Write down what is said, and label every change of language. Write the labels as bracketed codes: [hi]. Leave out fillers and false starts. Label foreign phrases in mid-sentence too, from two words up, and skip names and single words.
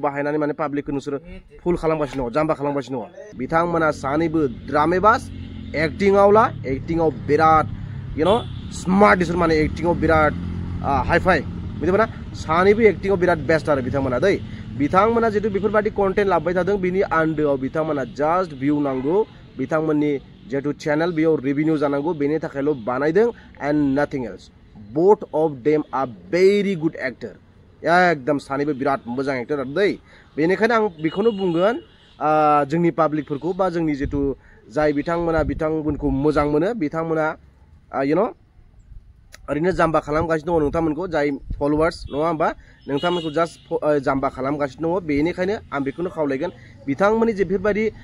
[brx] बाहायनानै माने पाब्लिकखौ नोंसोरो फुल खालामगासिनो दङ जाम्बा खालामगासिनो दङ बिथांमोना सानैबो ड्रामेबाज एक्टिंआव बिराद स्मार्ट बिसोर माने एक्टिंआव बिराद हाइफाइ मिथिबायना सानैबो एक्टिंआव बिराद बेस्ट आरो बिथांमोना दै बिथांमोना जितु बेफोरबायदि कन्टेन्ट लाबोबाय थादों बिनि आन्दोआव बिथांमोना जास्ट भिउ नांगौ बिथांमोननि जितु चेनेल बेयाव रेभिनिउ जानांगौ बेनि थाखायल' बानायदों [en] and nothing else both of them are very good actor [brx] एकदम सानैबो बिराद मोजां एक्टर आरो दै बेनिखायनो आं बेखौनो बुंगोन जोंनि पाब्लिकफोरखौ बा जोंनि जितु जाय बिथांमोनखौ मोजां मोनो बिथांमोना ओरैनो जाम्बा खालामगासिनो दङ नोंथांमोनखौ जाय फलोवार्स नङा होमबा नोंथांमोनखौ जास्ट जाम्बा खालामगासिनो दङ बेनिखायनो आं बेखौनो खावलायगोन बिथांमोननि जे बेफोरबायदि